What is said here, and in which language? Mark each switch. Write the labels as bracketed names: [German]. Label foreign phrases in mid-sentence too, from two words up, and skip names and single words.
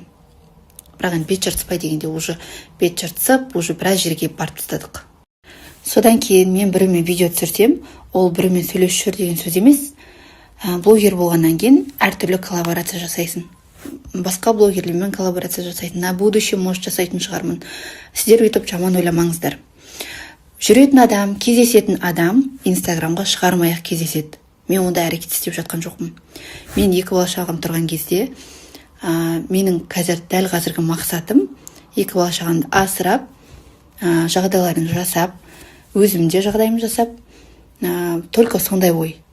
[Kazakh] Бірақ енді бет жыртыспай дегенде уже бет жыртысып, уже біраз жерге барып тастадық. Содан кейін мен бірімен видео түсірсем, ол бірімен сөйлесіп жүр деген сөз емес. Блогер болғаннан кейін әртүрлі коллаборация жасайсың. Басқа блогерлермен коллаборация жасайсың. [Russian] На будущее может [Kazakh] жасайтын шығармын. Сіздер өйтіп жаман ойламаңыздар. Жүретін адам, кездесетін адам Инстаграмға шығармай-ақ кездеседі. Мен онда әрекет істеп жатқан жоқпын. Мен 2 бала шағам тұрған кезде, менің дәл қазіргі мақсатым 2 бала шағамды асырап, жағдайларын жасап, өзімде жағдайым жасап, только сондай ой.